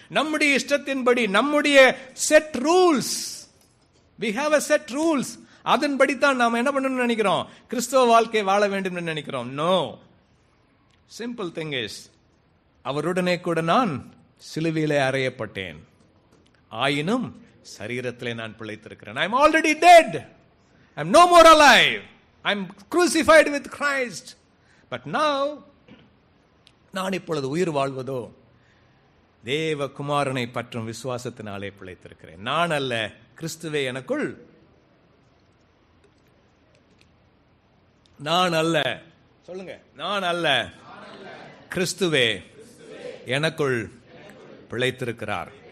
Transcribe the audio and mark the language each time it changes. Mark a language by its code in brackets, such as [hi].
[ta] நம்முடைய இஷ்டத்தின்படி நம்முடைய [en] set rules, we have a set rules, [ta] அதன்படி தான் நாம் என்ன பண்ணணும்னு நினைக்கிறோம், கிறிஸ்தவ வாழ்க்கையை வாழ வேண்டும் என்று நினைக்கிறோம். [en] no, simple thing is, [ta] அவருடனே கூட நான் சிலுவையிலே அறையப்பட்டேன், ஆயினும் சரீரத்திலே நான் பிழைத்திருக்கிறேன். [en] I am already dead. I am no more alive. I am crucified with Christ. But now, [ta] நான் இப்பொழுது உயிர் வாழ்வதோ தேவ குமாரனை பற்றும் விசுவாசத்தினாலே பிழைத்திருக்கிறேன். நான் அல்ல, கிறிஸ்துவே எனக்குள். நான் அல்ல, சொல்லுங்க, நான் அல்ல, கிறிஸ்துவே எனக்குள் பிழைத்திருக்கிறார்.